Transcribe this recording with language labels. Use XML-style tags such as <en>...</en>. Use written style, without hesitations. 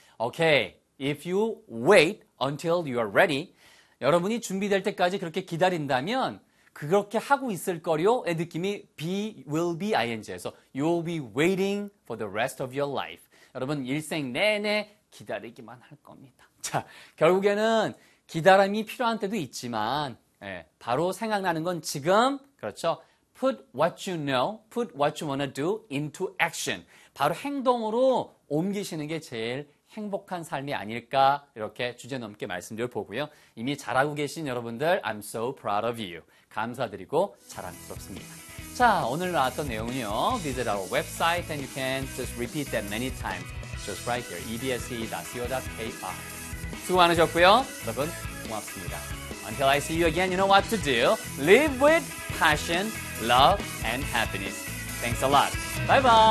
<en>Okay, if you wait until you are ready,</en> <ko>여러분이 준비될 때까지 그렇게 기다린다면 그렇게 하고 있을 거요의 느낌이</ko> <en>be, will be, ing에서 you'll be waiting for the rest of your life.</en> <ko>여러분, 일생 내내 기다리기만 할 겁니다. 자, 결국에는 기다림이 필요한 때도 있지만, 예, 바로 생각나는 건 지금, 그렇죠?</ko> <en>Put what you know, put what you wanna do into action.</en> <ko>바로 행동으로 옮기시는 게 제일 행복한 삶이 아닐까, 이렇게 주제넘게 말씀드려 보고요. 이미 잘하고 계신 여러분들,</ko> <en>I'm so proud of you.</en> <ko>감사드리고 자랑스럽습니다. 자, 오늘 나왔던 내용이요.</ko> <en>Visit our website and you can just repeat that many times. Just right here, ebse.co.kr.</en> <ko>수고 많으셨고요. 여러분, 고맙습니다.</ko> <en>Until I see you again, you know what to do. Live with passion, love, and happiness. Thanks a lot. Bye bye.</en>